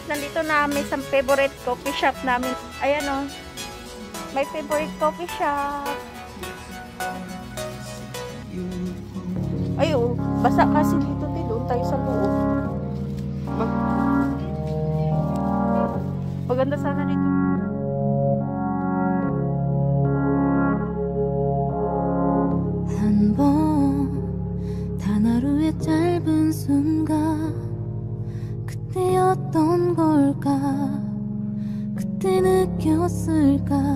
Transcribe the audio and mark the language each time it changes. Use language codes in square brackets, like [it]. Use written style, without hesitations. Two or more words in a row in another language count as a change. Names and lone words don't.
[tl] Nandito na may isang [en] favorite coffee shop [tl] namin. Ayan, oh. [en] My favorite coffee shop. [tl] Ay, oh. Basa kasi dito. Doon tayo sa loob. Maganda sana dito. [ko] 한 번 단 하루의 짧은 순간 그때였던 걸까 그때 느꼈을까